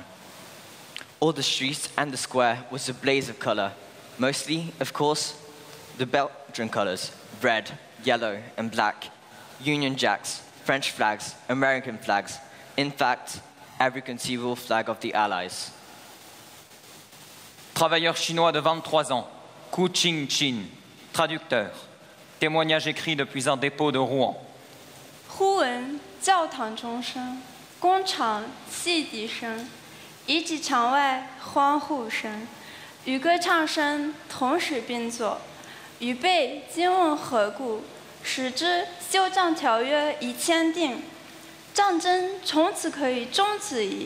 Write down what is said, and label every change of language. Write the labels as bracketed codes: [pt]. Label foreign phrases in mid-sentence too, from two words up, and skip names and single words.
[en] All the streets and the square was a blaze of color, mostly, of course, the Belgian colors, red, yellow, and black, Union Jacks, French flags, American flags, in fact, every conceivable flag of the Allies. [fr] Travailleur chinois de 23 ans, Ku Ching-chin, traducteur. Témoignage écrit depuis un dépôt de Rouen. [zh] 忽闻教堂钟声，工厂汽笛声，以及场外欢呼声，与歌唱声同时并作。预备今问何故？使之休战条约已签订，战争从此可以终止矣。